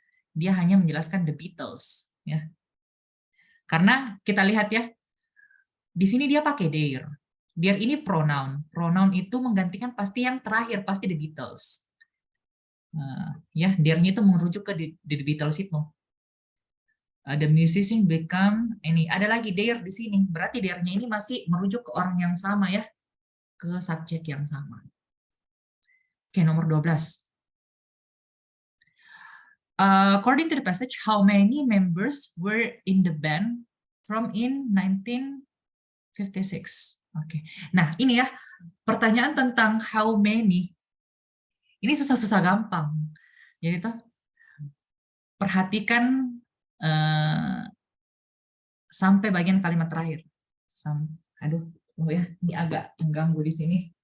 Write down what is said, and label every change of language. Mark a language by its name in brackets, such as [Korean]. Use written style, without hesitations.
[Indonesian] Dia hanya menjelaskan The Beatles ya. Karena kita lihat ya, di sini dia pakai their. Their ini pronoun. Pronoun itu menggantikan pasti yang terakhir, pasti The Beatles. Ya, their-nya itu merujuk ke The Beatles itu. [English] The musician become ini. [Indonesian] Ada lagi their di sini. Berarti their-nya ini masih merujuk ke orang yang sama ya, ke subjek yang sama. Oke, nomor 12. [English] According to the passage, how many members were in the band from in 1956? [Indonesian] Oke. Nah, ini ya, pertanyaan tentang how many. Ini susah-susah gampang. Jadi tuh perhatikan sampai bagian kalimat terakhir. Aduh, ya, ini agak mengganggu di sini.